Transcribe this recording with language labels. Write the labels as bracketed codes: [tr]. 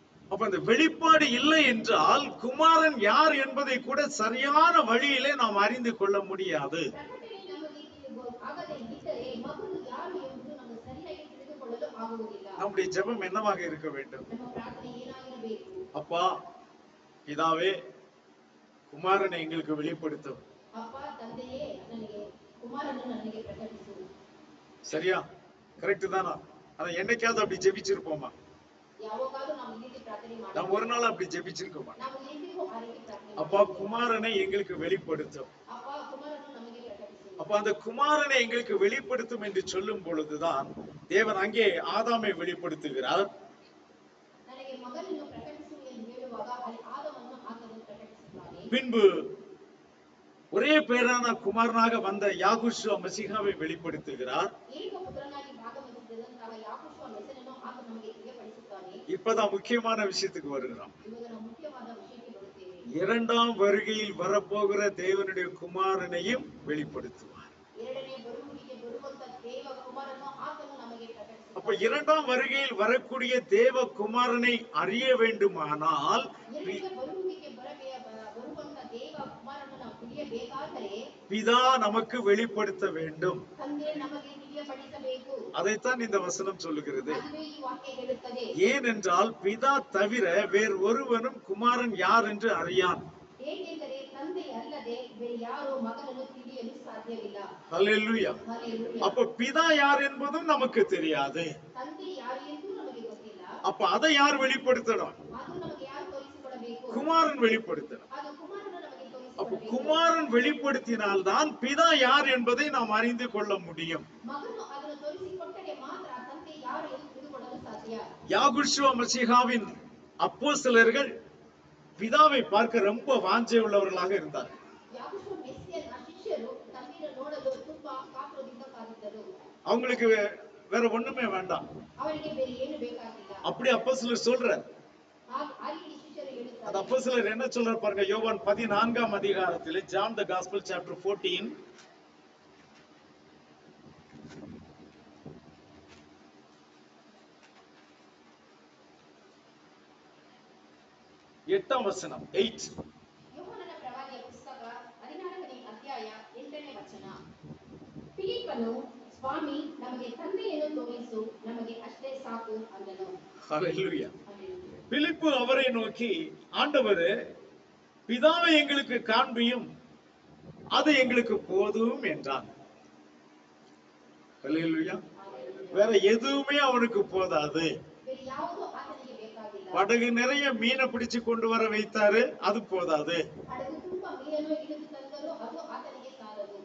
[ta] அப்ப அந்த வெளிப்பாடு இல்லை என்றால் குமாரன் யார் என்பதை கூட சரியான வழியிலே நாம் அறிந்து கொள்ள முடியாது. [kn] ಪ್ರಕಟಣೆ ನಮಗೆ ಆಗದೆ ಇದ್ದರೆ ಮಗನು ಯಾರು ಎಂಬುದು ನಮಗೆ ಸರಿಯಾಗಿ ತಿಳಿದುಕೊಳ್ಳಲು ಆಗುವುದಿಲ್ಲ. [ta] நம்முடைய ஜெபம் என்னவாக இருக்க வேண்டும்? [kn] ನಮ್ಮ ಪ್ರಾರ್ಥನೆ ಏನಾಗಿರಬೇಕು? [ta] அப்பா பிதாவே குமாரனை எங்களுக்கு வெளிப்படுத்தும். [kn] ಅಪ್ಪ ತಂದೆಯೇ ನನಗೆ ಕುಮಾರನನ್ನು ನನಗೆ ಪ್ರಕಟಿಸು. [ta] சரியா? கரெக்ட் தானா? அத என்னைக்காவது அப்படி ஜெபிச்சிருப்போமா? [kn] ಯಾವಾಗಾದರೂ ನಾವು ಈ ರೀತಿ ಪ್ರಾರ್ಥನೆ ಮಾಡಿ [ta] நாம் ஒரு நாள் அப்படி ஜெபிச்சிருக்கோமா? [kn] ನಾವು ಎಂದಿಗೂ ಆ ರೀತಿ ಪ್ರಾರ್ಥನೆ [ta] அப்பா குமாரனை எங்களுக்கு வெளிப்படுத்தும். [kn] ಅಪ್ಪ ಕುಮಾರನನ್ನು ನಮಗೆ ಪ್ರಕಟಿಸು. [ta] அப்ப அந்த குமாரனை எங்களுக்கு வெளிப்படுத்தும் என்று சொல்லும் பொழுதுதான் தேவன் அங்கே ஆதாமை வெளிப்படுத்துகிறார். [kn] ನನಗೆ ಮಗನನ್ನು ಪ್ರಕಟಿಸು ಎಂದು ಹೇಳುವಾಗ ಅಲ್ಲಿ ಆದಾಮನನ್ನು ಆತನು ಪ್ರಕಟಿಸುತ್ತಾನೆ. [ta] பின்பு ஒரே பேரான குமாரனாக வந்த யாகுஷுவ மசீகாவை வெளிப்படுத்துகிறார். [kn] ಏಕಪುತ್ರನಾಗಿ ಭಾಗವಹಿಸಿದಂತಹ ಯಾಕೋಬನ ಹೆಸರನ್ನು ಆತ ನಮಗೆ ತಿಳಿಯಪಡಿಸುತ್ತಾನೆ. [ta] இப்பதான் முக்கியமான விஷயத்துக்கு வருகிறோம். [kn] ಇವಾಗ ನಾವು ಮುಖ್ಯವಾದ ವಿಷಯಕ್ಕೆ ಬರುತ್ತೇವೆ. [ta] இரண்டாம் வருகையில் வரப்போகிற தேவனுடைய குமாரனையும் வெளிப்படுத்துவார். [kn] ಎರಡನೇ ಬರುವಿಕೆಗೆ ಬರುವಂತ ದೇವ ಕುಮಾರನನ್ನು ಆತನು ನಮಗೆ ಪ್ರಕಟಿಸುತ್ತಾನೆ. [ta] அப்ப இரண்டாம் வருகையில் வரக்கூடிய தேவ குமாரனை அறிய வேண்டுமானால் [kn] ಎರಡನೇ ಬರುವಿಕೆಗೆ ಬರುವಂತ ದೇವ ಕುಮಾರನನ್ನು ನಾವು ತಿಳಿಯಬೇಕಾದರೆ [ta] பிதா நமக்கு வெளிப்படுத்த வேண்டும். [kn] ತಂದೆ ನಮಗೆ ತಿಳಿಯಪಡಿಸಬೇಕು. [ta] அதைத்தான் இந்த வசனம் சொல்லுகிறது. அதுவே [kn] ಈ ವಾಕ್ಯ ಹೇಳುತ್ತದೆ. [ta] ஏனென்றால் பிதா தவிர வேறு ஒருவனும் குமாரன் யார் என்று அறியான். [kn] ಏಕೆಂದರೆ ತಂದೆ ಅಲ್ಲದೆ ಬೇರೆ ಯಾರೂ ಮಗನನ್ನು ತಿಳಿಯಲು ಸಾಧ್ಯವಿಲ್ಲ. [ta] ஹல்லேலூயா. [kn] ಹಲ್ಲೆಲೂಯಾ. [ta] அப்ப பிதா யார் என்பதும் நமக்கு தெரியாது. [kn] ತಂದೆ ಯಾರು ಎಂದು ನಮಗೆ ಗೊತ್ತಿಲ್ಲ. [ta] அப்ப அதை யார் வெளிப்படுத்தணும்? [kn] ಅದು ನಮಗೆ ಯಾರು ತೋರಿಸಿಕೊಡಬೇಕು? [ta] குமாரன் வெளிப்படுத்தணும். [kn] ಅದು ಕುಮಾರನು ನಮಗೆ [ta] அப்ப [kn] ತೋರಿಸಿಕೊಡಬೇಕು. [ta] குமாரன் வெளிப்படுத்தினால்தான் பிதா யார் என்பதை நாம் அறிந்து கொள்ள முடியும். [kn] ಮಗನು ಅದನ್ನು ತೋರಿಸಿಕೊಟ್ಟರೆ ಮಾತ್ರ ತಂದೆ ಯಾರು ಎಂದು ತಿಳಿದುಕೊಳ್ಳಲು ಸಾಧ್ಯ. [ta] யாகுஷுவ மசீகாவின் அப்போஸ்தலர்கள் பிதாவை பார்க்க ரொம்ப வாஞ்சை உள்ளவர்களாக இருந்தார்கள். [kn] ಯಾಕೋಬ ಮೆಸ್ಸಿಯನ ಶಿಷ್ಯರು ತಂದೆಯನ್ನು ನೋಡಲು ತುಂಬಾ ಕಾತುರದಿಂದ ಕಾದಿದ್ದರು. [ta] அவங்களுக்கு வேற ஒண்ணுமே வேண்டாம். [kn] ಅವರಿಗೆ ಬೇರೆ ಏನು ಬೇಕಾಗಿಲ್ಲ. [ta] அப்படி அப்போஸ்தலர் சொல்றார். [kn] ಆ ರೀತಿ ಶಿಷ್ಯರು [ta] அந்த [kn] ಹೇಳುತ್ತಾರೆ. [ta] அப்போஸ்தலர் என்ன சொல்றார் பாருங்க. யோவான் 14ஆம் அதிகாரத்திலே [en] John the gospel chapter [ta] 14 8ஆம் வசனம் 8. [kn] ಯೋಹಾನನ ಪ್ರವಾದಿಯ ಪುಸ್ತಕ 14ನೇ ಅಧ್ಯಾಯ 8ನೇ ವಚನ. ಫಿಲಿಪ್ಪನು ಸ್ವಾಮಿ ನಮಗೆ ತಂದೆಯನ್ನು ತೋರಿಸು, ನಮಗೆ ಅಷ್ಟೇ ಸಾಕು ಅಂದನು. [ta] ஹல்லேலூயா. பிலிப்பு அவரை நோக்கி ஆண்டவரே பிதாவை எங்களுக்கு காண்பியும் அது எங்களுக்கு போதும் என்றான். ஹல்லேலூயா. வேற எதுவுமே அவனுக்கு போதாது. [kn] ಬೇರೆ ಯಾವುದೂ ಆತನಿಗೆ ಬೇಕಾಗಿಲ್ಲ. [ta] படகு நிறைய மீனை பிடிச்சு கொண்டு வர வைத்தாரு, அது போதாது. [kn] ಹಡಗು ತುಂಬಾ ಮೀನನ್ನು ಹಿಡಿದು ತಂದರೂ ಅದು ಆತನಿಗೆ ಸಾಲದು.